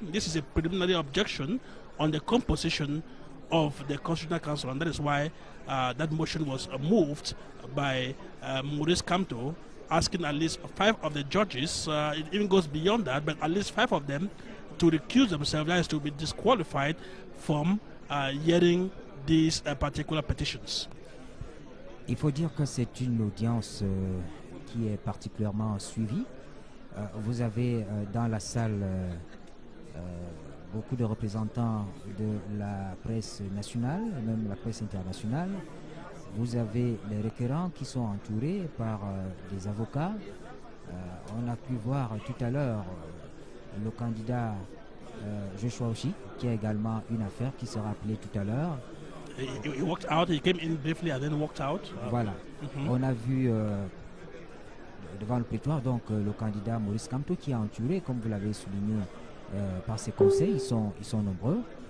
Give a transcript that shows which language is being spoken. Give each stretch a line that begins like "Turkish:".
English: This is a preliminary objection on the composition of the Constitutional Council, and that is why that motion was moved by Maurice Kamto, asking at least five of the judges, it even goes beyond that, but at least five of them to recuse themselves, that is to be disqualified from hearing these particular petitions.
French: Il faut dire que c'est une audience qui est particulièrement suivie. Vous avez dans la salle beaucoup de représentants de la presse nationale, même la presse internationale. Vous avez les requérants qui sont entourés par des avocats. On a pu voir tout à l'heure le candidat Joshua Oshie, qui a également une affaire qui sera appelée tout à l'heure.
English: He walked out, he came in briefly and then walked out.
French: Voilà. On a vu devant le prétoire donc le candidat Maurice Kamto qui est entouré, comme vous l'avez souligné, par ses conseils. Ils sont nombreux.